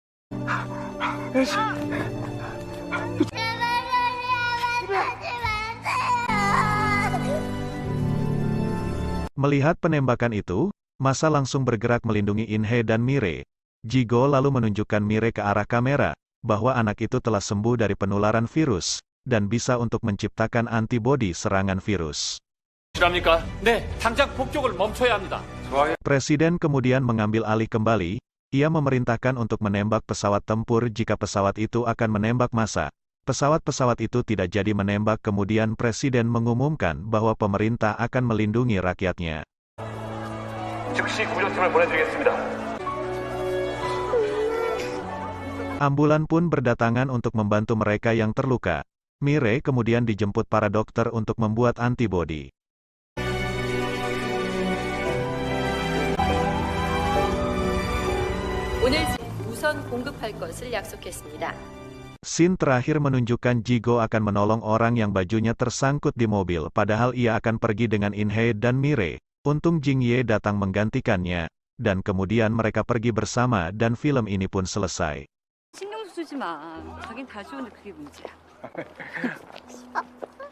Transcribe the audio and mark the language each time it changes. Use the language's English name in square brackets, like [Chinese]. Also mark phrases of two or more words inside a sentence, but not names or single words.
[Indonesian] Melihat penembakan itu, massa langsung bergerak melindungi In-hye dan Mire. Jigo lalu menunjukkan Mire ke arah kamera. bahwa anak itu telah sembuh dari penularan virus, dan bisa untuk menciptakan antibodi serangan virus. [Korean] 실합니까? 네, 당장 폭격을 멈춰야 합니다. [Indonesian] Presiden kemudian mengambil alih kembali, ia memerintahkan untuk menembak pesawat tempur jika pesawat itu akan menembak massa. Pesawat-pesawat itu tidak jadi menembak, kemudian Presiden mengumumkan bahwa pemerintah akan melindungi rakyatnya. [Korean] 즉시 구조팀을 보내드리겠습니다. [Indonesian] Ambulan pun berdatangan untuk membantu mereka yang terluka. Mire kemudian dijemput para dokter untuk membuat antibodi. [Korean] 오늘 우선 공급할 것을 약속했습니다. [Indonesian] Scene terakhir menunjukkan Jigo akan menolong orang yang bajunya tersangkut di mobil, padahal ia akan pergi dengan In-hye dan Mire. Untung Jing-ye datang menggantikannya, dan kemudian mereka pergi bersama dan film ini pun selesai. [Korean] 신경 쓰지 마. 자긴 다 좋은데 그게 문제야.